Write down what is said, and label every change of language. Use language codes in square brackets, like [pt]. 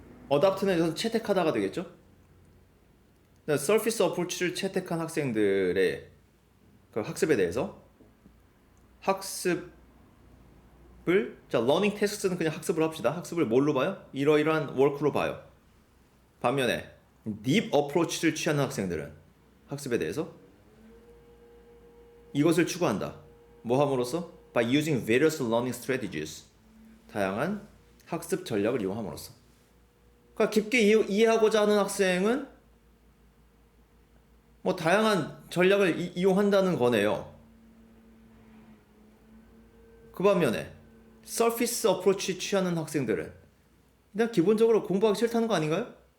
[ko] adopt는 여기서 채택하다가 되겠죠? surface approach를 채택한 학생들의 그 학습에 대해서 학습을 자 learning tasks는 그냥 학습을 합시다. 학습을 뭘로 봐요? 이러이러한 work로 봐요. 반면에 deep approach를 취하는 학생들은 학습에 대해서 이것을 추구한다. 뭐 함으로써? [en] By using various learning strategies. [ko] 다양한 학습 전략을 이용함으로써. 그러니까 깊게 이해하고자 하는 학생은 뭐 다양한 전략을 이용한다는 거네요. 그 반면에 surface approach 취하는 학생들은 그냥 기본적으로 공부하기 싫다는 거 아닌가요?